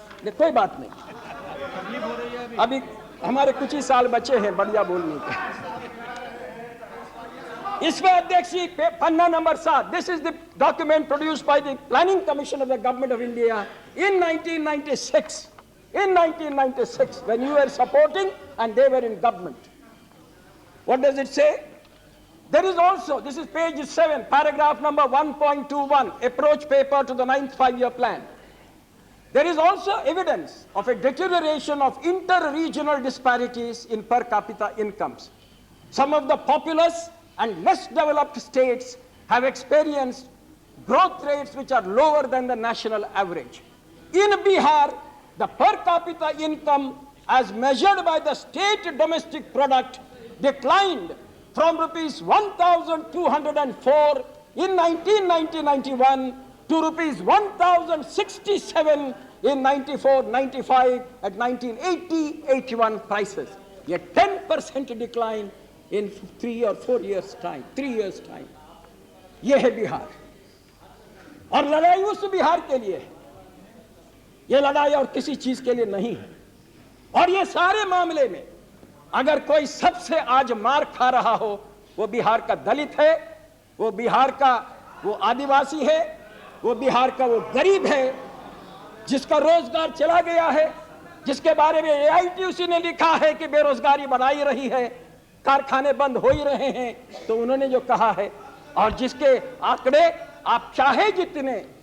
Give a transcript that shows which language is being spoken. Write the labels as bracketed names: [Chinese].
[Hindi] कोई बात नहीं, अभी हमारे कुछ ही साल बचे हैं बढ़िया बोलने के. इसमें अध्यक्ष जी पन्ना number 7, [English] This is the document produced by the planning commission of the government of India in 1996. In 1996, when you were supporting and they were in government. What does it say? There is also, this is page 7, paragraph number 1.21, approach paper to the 9th 5-year plan. There is also evidence of a deterioration of inter-regional disparities in per capita incomes. Some of the populous and less developed states have experienced growth rates which are lower than the national average. In Bihar, the per capita income as measured by the state domestic product declined from rupees 1,204 in 1990-91 to rupees 1,067 in 94-95 at 1980-81 prices. A 10% decline in 3 or 4 years time, 3 years time. [Hindi] ये है बिहार, और लड़ाई उस बिहार के लिए है, ये लड़ाई और किसी चीज के लिए नहीं है। और ये सारे मामले में अगर कोई सबसे आज मार खा रहा हो, वो बिहार का दलित है, वो बिहार का वो आदिवासी है, वो बिहार का वो गरीब है जिसका रोजगार चला गया है, जिसके बारे में AITUC ने लिखा है कि बेरोजगारी बढ़ाई रही है, कारखाने बंद हो ही रहे हैं, तो उन्होंने जो कहा है, और जिसके आंकड़े आप चाहे जितने,